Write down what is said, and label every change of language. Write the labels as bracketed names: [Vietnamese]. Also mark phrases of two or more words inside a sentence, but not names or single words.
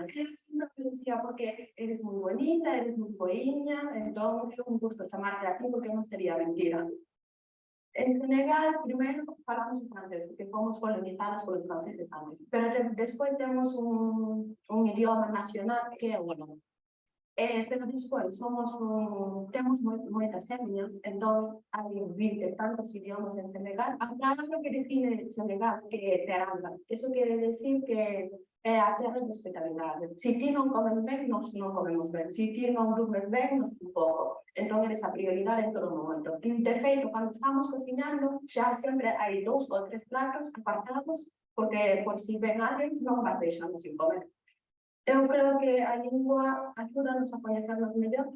[Galician] Que sempre me dicía, porque eres moi bonita, eres moi boiña, entón é un gusto chamarte así porque non sería mentira. En Senegal, primeiro, falamos en francés, porque fomos colonizadas polos franceses antes, pero despois temos un idioma nacional que é o galego. [Spanish] Pero después tenemos muchas etnias, entonces hay 20 tantos idiomas en Senegal. Acá lo que define Senegal que Teranga. Eso quiere decir que a tierra de hospitalidad. [Galician] Si ti non comen ben, nos non comemos ben. Si ti non durmes ben, nos tampouco. Entón, esa prioridade en todo momento. E de feito, cando estamos cocinando, xa sempre hai 2 ou 3 platos apartados, porque por si ven alguén, non vas deixando sin comer. Eu creo que a lingua axúdanos a coñecernos mellor.